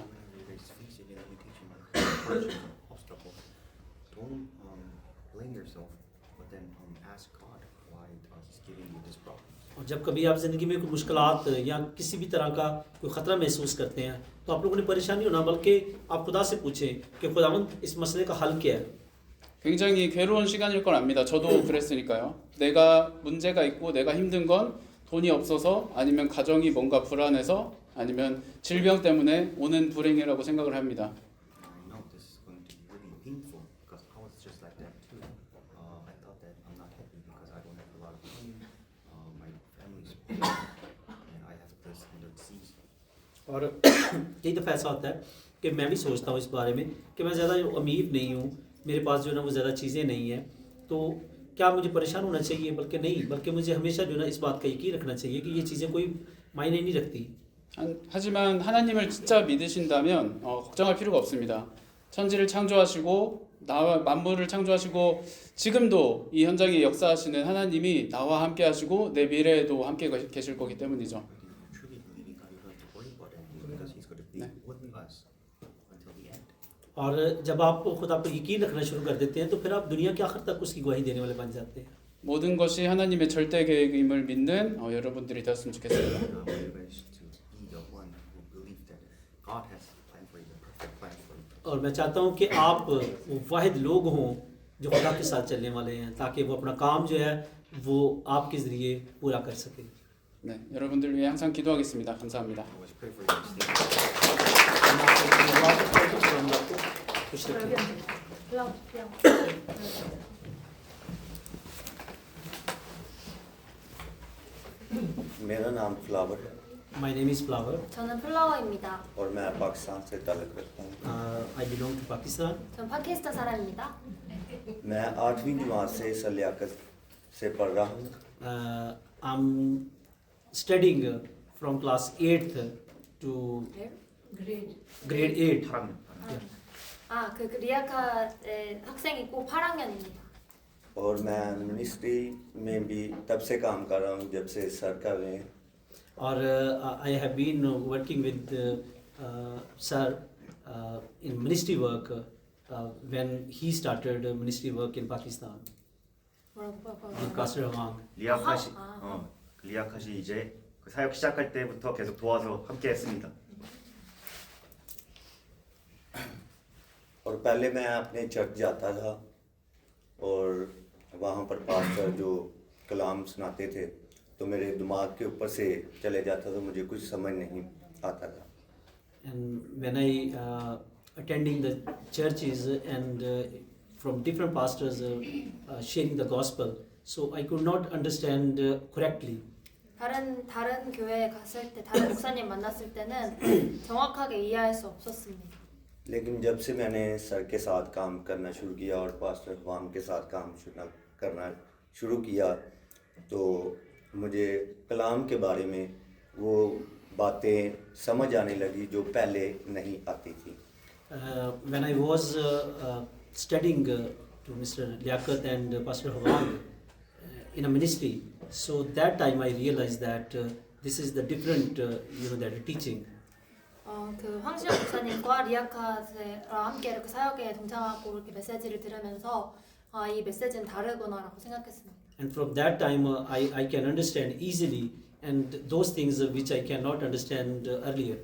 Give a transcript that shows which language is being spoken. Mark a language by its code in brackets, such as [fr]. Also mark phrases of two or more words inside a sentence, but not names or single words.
[en] Whenever you guys face any limitation or hardship or obstacle, don't blame yourself, but then ask God why He's giving you this problem. [ur] اور جب کبھی آپ زندگی میں کوئی مشکلات یا کسی بھی طرح کا کوئی خطرہ محسوس کرتے ہیں تو آپ لوگوں نے پریشانی ہونا بلکہ آپ خدا سے پوچھیں کہ خداوند اس مسئلے کا حل کیا ہے. [ko] 굉장히 괴로운 시간일 걸 압니다. 저도 그랬으니까요. 내가 문제가 있고 내가 힘든 건 돈이 없어서 아니면 가정이 뭔가 불안해서 아니면 질병 때문에 오는 불행이라고 생각을 합니다. [en] I know this is going to be really painful because I was just like that too. I thought that I'm not happy because I don't have a lot of money. My family's poor, and I have this disease. [ur] اور کئی دفعہ ایسا ہوتا ہے کہ میں بھی سوچتا ہوں اس بارے میں کہ میں زیادہ امیر نہیں ہوں، میرے پاس جو ہے نا وہ زیادہ چیزیں نہیں ہیں، تو کیا مجھے پریشان ہونا چاہیے? بلکہ نہیں، بلکہ مجھے ہمیشہ جو ہے نا اس بات کا یقین رکھنا چاہیے کہ یہ چیزیں کوئی معنی نہیں رکھتی. [ko] 하지만 하나님을 진짜 믿으신다면 걱정할 필요가 없습니다. 천지를 창조하시고 나와 만물을 창조하시고 지금도 이 현장에 역사하시는 하나님이 나와 함께 하시고 내 미래에도 함께 계실 거기 때문이죠. [en] But if you truly believe in God, you don't have to worry about anything because He's going to be with us until the end. [ur] اور جب آپ خدا پر یقین رکھنا شروع کر دیتے ہیں تو پھر آپ دنیا کے آخر تک اس کی گواہی دینے والے بن جاتے ہیں. [ko] 모든 것이 하나님의 절대 계획임을 믿는 여러분들이 되었으면 좋겠습니다. [en] I want you guys to be the one who believe that God has a plan for you, a perfect plan for you. [ur] اور میں چاہتا ہوں کہ آپ وہ واحد لوگ ہوں جو خدا کے ساتھ چلنے والے ہیں تاکہ وہ اپنا کام جو ہے وہ آپ کے ذریعے پورا کر سکے. [ko] 네, 여러분들 위해 항상 기도하겠습니다. 감사합니다. [en] I always pray for you guys. Thank you. [ur] خوش رکھیں. میرا نام فلاور ہے [en] My name is Flower. [ko] 저는 플라워입니다. [ur] اور میں پاکستان سے تعلق رکھتا ہوں. [en] I belong to Pakistan. [ko] 전 파키스탄 사람입니다. [ur] میں 8ویں جماعت سے سلیاقت سے پڑھ رہا ہوں. [en] I'm studying from class 8th to grade 8. [ko] 그 리아카의 학생이고 8학년입니다. [ur] اور میں منسٹری میں بھی تب سے کام کر رہا ہوں جب سے سر کر رہے ہیں. [en] और I have been working with sir in ministry work when he started ministry work in Pakistan. With Pastor Hwang. [ko] 리아카시 이제 그 사역 시작할 때부터 계속 도와서 함께 했습니다. [ur] اور پہلے میں اپنے چرچ جاتا تھا اور وہاں پر پاسٹر جو کلام سناتے تھے تو میرے دماغ کے اوپر سے چلے جاتا تھا، مجھے کچھ سمجھ نہیں آتا تھا. [en] And when I attending the churches and from different pastors sharing the gospel, so I could not understand correctly. [ko] 다른 교회에 갔을 때 다른 목사님 만났을 때는 정확하게 이해할 수 없었습니다. [ur] لیکن جب سے میں نے سر کے ساتھ کام کرنا شروع کیا اور پاسٹر خوام کے ساتھ کام کرنا شروع کیا تو مجھے کلام کے بارے میں وہ باتیں سمجھ آنے لگی جو پہلے نہیں آتی تھی. [en] When I was studying to Mr. Liaquat and Pastor Hwang in a ministry, so that time I realized that this is the different that teaching. [ko] 그 황신영 목사님과 리아카스랑 함께 이렇게 사역에 동참하고 이렇게 메시지를 들으면서 이 메시지는 다르구나라고 생각했습니다. [en] And from that time, I can understand easily, and those things which I cannot understand earlier.